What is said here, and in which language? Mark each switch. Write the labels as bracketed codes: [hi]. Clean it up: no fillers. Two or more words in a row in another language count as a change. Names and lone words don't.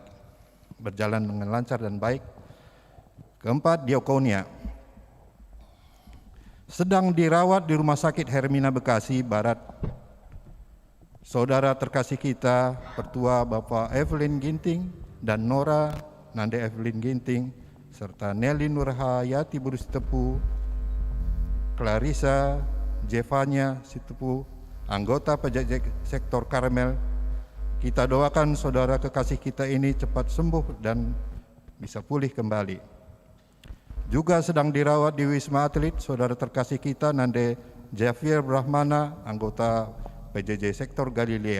[id] Berjalan dengan lancar dan baik. Keempat, diakonia. Sedang dirawat di Rumah Sakit Hermina Bekasi Barat. Saudara terkasih kita, Pertua Bapak Evelyn Ginting dan Nora Nande Evelyn Ginting, serta Nelly Nurhayati Buru Sitepu, Clarissa Jevanya Sitepu, anggota PJJ Sektor Karmel. Kita doakan saudara kekasih kita ini cepat sembuh dan bisa pulih kembali. Juga sedang dirawat di Wisma Atlet saudara terkasih kita Nande Javier Brahmana, anggota PJJ Sektor Galilea.